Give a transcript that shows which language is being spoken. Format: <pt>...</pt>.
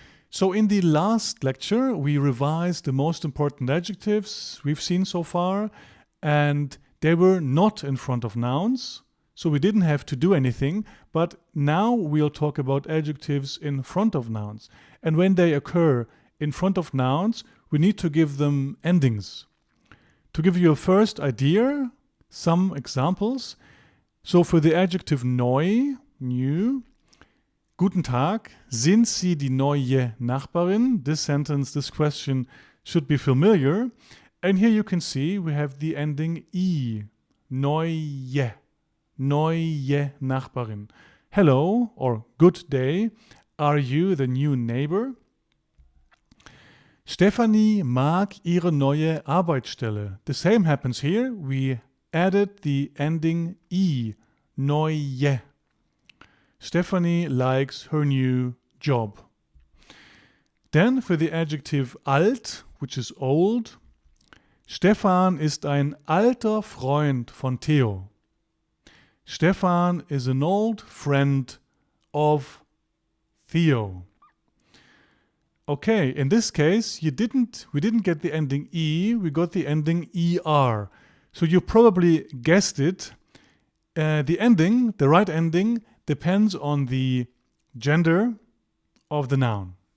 <en>So in the last lecture, we revised the most important adjectives we've seen so far, and they were not in front of nouns, so we didn't have to do anything, but now we'll talk about adjectives in front of nouns. And when they occur in front of nouns, we need to give them endings. To give you a first idea, some examples. So for the adjective neu, new,</en> <de>Guten Tag, sind Sie die neue Nachbarin?</de> <en>This sentence, this question should be familiar. And here you can see we have the ending I, neue, neue Nachbarin. Hello or good day, are you the new neighbor?</en> <de>Stefanie mag ihre neue Arbeitsstelle.</de> <en>The same happens here. We added the ending I, neue. Stephanie likes her new job. Then for the adjective alt, which is old,</en> <de>Stefan ist ein alter Freund von Theo.</de> <en>Stefan is an old friend of Theo. Okay, in this case, we didn't get the ending E, we got the ending ER. So you probably guessed it. The right ending, depends on the gender of the noun.</en>